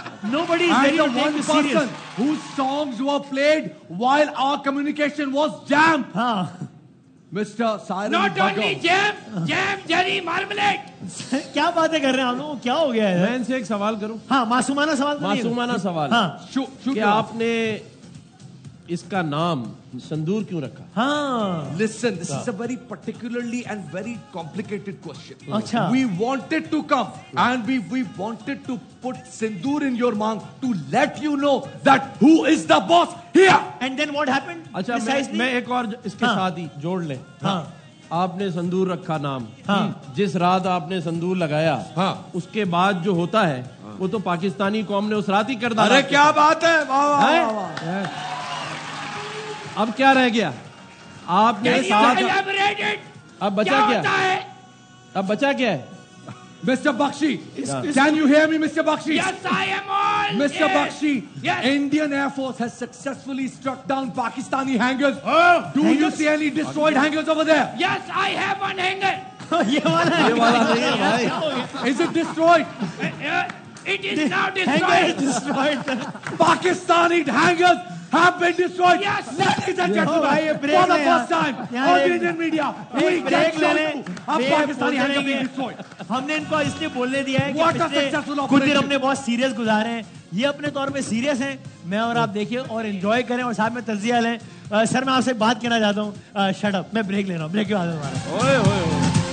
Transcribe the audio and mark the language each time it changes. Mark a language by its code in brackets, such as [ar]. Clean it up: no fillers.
[en] Nobody is ready to take you serious. Whose songs were played while our communication was jammed. Mr. Cyril Not Bhagat. only jam, jelly, marmalade. [ur] کیا باتیں کر رہے ہیں آپ لوگ, کیا ہو گیا ہے. میں ان سے ایک سوال کروں. ہاں معصومانہ سوال. معصومانہ سوال کہ آپ نے اس کا نام سندور کیوں رکھا؟ [en] Listen, this is a very particularly and very complicated question. [ur] Achha. [en] We wanted to come and we wanted to put sindoor in your mouth to let you know that who is the boss here. And then what happened? [ur] اچھا میں ایک اور اس کے ساتھ ہی جوڑ لیں. آپ نے سندور رکھا نام, جس رات آپ نے سندور لگایا اس کے بعد جو ہوتا ہے وہ تو پاکستانی قوم نے اس رات ہی کر ڈالا. ارے کیا بات ہے. اب کیا رہ گیا آپ نے ساتھ. اب بچا کیا, اب بچا کیا ہے. [en] Mr. Bakshi, can you hear me, Mr. Bakshi? Yes, I am all. Mr. Yes. Bakshi, yes. Indian Air Force has successfully struck down Pakistani hangars. Do you see any destroyed hangars over there? Yes, I have one hanger. Is it destroyed? It is now destroyed. Pakistani hangars have been destroyed. Yes. Ladies and gentlemen, for the first time on the Indian media, we can show you how Pakistani hangars have been destroyed. [ur] ہم نے ان کو اس لیے بولنے دیا ہے کہ کچھ دن ہم نے بہت سیریس گزارے ہیں. یہ اپنے طور پہ سیریس ہیں. میں اور آپ دیکھیں اور انجوائے کریں اور ساتھ میں تجزیہ لیں. سر میں آپ سے بات کہنا چاہتا ہوں. شٹ اپ, میں بریک لے رہا ہوں. بریک کے بعد ہمارا